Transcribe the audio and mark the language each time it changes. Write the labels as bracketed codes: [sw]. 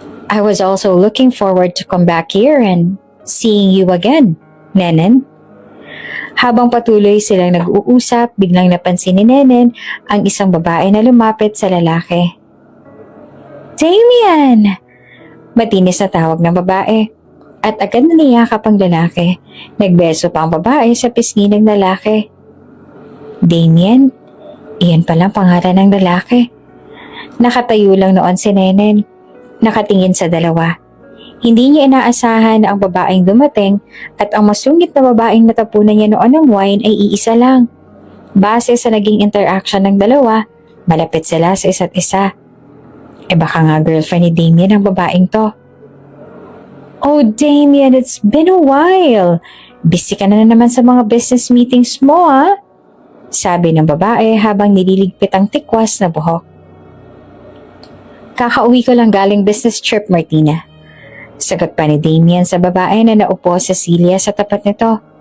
[en] I was also looking forward to come back here and seeing you again, Nenen. [tl] Habang patuloy silang nag-uusap, biglang napansin ni Nenen ang isang babae na lumapit sa lalaki. Damien! Matinis na tawag ng babae. At agad na niyakap ang lalaki. Nagbeso pa ang babae sa pisngi ng lalaki. Damien, iyan palang pangalan ng lalaki. Nakatayo lang noon si Nenen. Nakatingin sa dalawa. Hindi niya inaasahan na ang babaeng dumating at ang masungit na babaeng natapunan niya noon ng wine ay iisa lang. Base sa naging interaction ng dalawa, malapit sila sa isa't isa. Baka nga girlfriend ni Damien ang babaeng to. [en] Oh Damien, it's been a while. [tl] Busy ka na naman sa mga [en] business meetings [tl] mo sabi ng babae habang nililigpit ang tikwas na buhok. Kakauwi ko lang galing [en] business trip, [tl] Martina. Sagot pa ni Damien sa babae na naupo sa silya sa tapat nito.